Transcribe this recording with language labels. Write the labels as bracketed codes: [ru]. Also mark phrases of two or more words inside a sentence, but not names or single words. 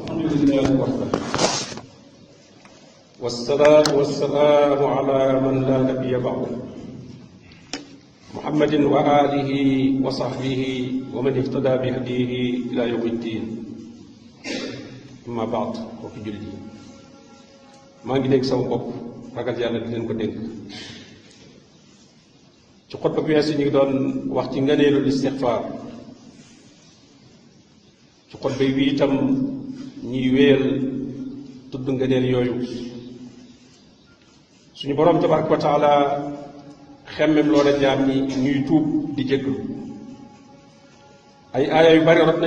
[ar] لله وحده والصلاة والسلام على من لا نبي بعده محمد وآله وصحبه ومن اهتدى بهديه إلى يوم الدين أما بعد وفي جلدي [wo] maa ngi dégg sama bopp ragal yàlla di leen ko dénk ci xutba bi weesu ñu ngi doon wax ci ngëneelul istixfaar ci xutba bi itam ñuy wéyal tudd ngëneel yooyu suñu boroom [ar] تبارك وتعالى [wo] xemmem loola jaam ñi ñuy tuub di jégglu ay aaya yu bari rot na